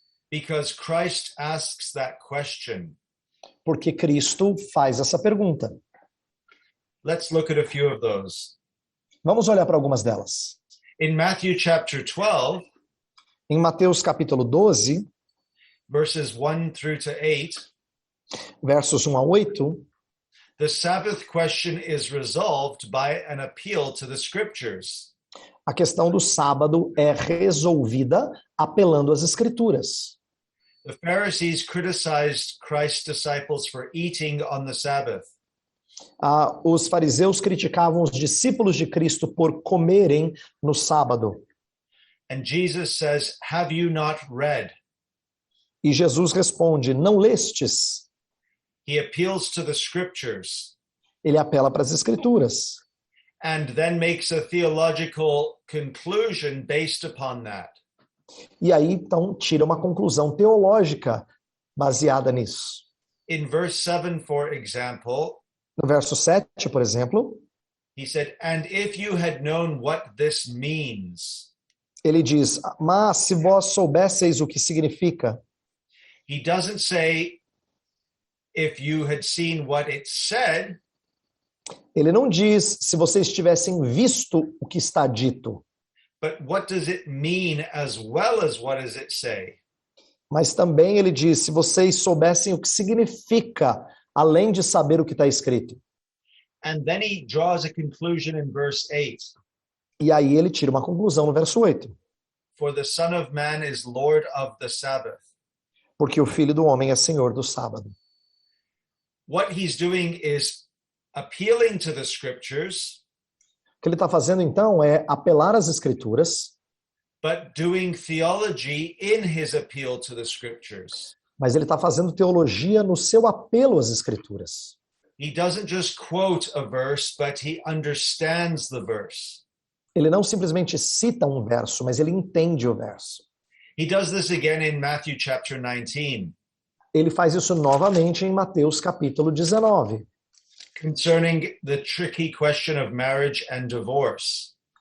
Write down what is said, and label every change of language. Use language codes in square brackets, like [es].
[en] Because Christ asks that question. [pt] Porque Cristo faz essa pergunta. [en] Let's look at a few of those. [pt] Vamos olhar para algumas delas. [en] In Matthew chapter 12, [pt] em Mateus capítulo 12, [en] verses 1 through to 8, [pt] versos 1 a 8, [en] the Sabbath question is resolved by an appeal to the Scriptures. [pt] A questão do sábado é resolvida apelando às Escrituras. [en] The Pharisees criticized Christ's disciples for eating on the Sabbath. [pt] Os fariseus criticavam os discípulos de Cristo por comerem no sábado. [en] And Jesus says, have you not read? [pt] E Jesus responde, não lestes? [en] he appeals to the scriptures [pt] Ele apela para as escrituras [en] and then makes a theological conclusion based upon that. [pt] e aí então tira uma conclusão teológica baseada nisso. [en] In verse 7, for example, [pt] No verso 7, por exemplo, [en] he said, "And if you had known what this means." [pt] ele diz: mas se vós soubesseis o que significa, [en] He doesn't say, "If you had seen what it said." [pt] ele não diz se vocês tivessem visto o que está dito, [en] But what does it mean as well as what does it say? [pt] mas também ele diz se vocês soubessem o que significa, além de saber o que está escrito. [en] And then he draws a conclusion in verse 8. [pt] E aí ele tira uma conclusão no verso 8. [en] For the Son of Man is Lord of the Sabbath. [pt] Porque o Filho do Homem é Senhor do sábado. [en] What he's doing is appealing to the scriptures, [pt] O que ele está fazendo então é apelar às escrituras, [en] but doing theology in his appeal to the scriptures. [pt] mas ele está fazendo teologia no seu apelo às escrituras. [en] He doesn't just quote a verse, but he understands the verse. [pt] Ele não simplesmente cita um verso, mas ele entende o verso. [en] He does this again in Matthew chapter 19, [pt] Ele faz isso novamente em Mateus capítulo 19, [en] concerning the tricky question of marriage and divorce.